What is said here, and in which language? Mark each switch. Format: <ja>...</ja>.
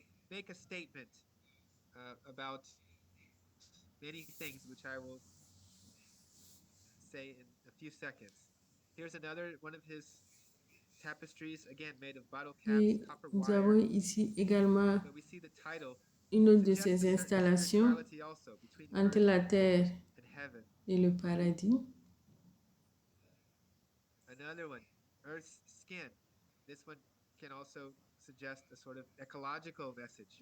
<en>make a statement about many things, which I will say in a few seconds. Here's another one of his tapestries, again made of bottle caps, copper wire.</en> <fr>Nous avons ici également une autre de ces installations entre la terre et le paradis.</fr> <en>Another one, Earth's skin. This one can also suggest a sort of ecological message.</en>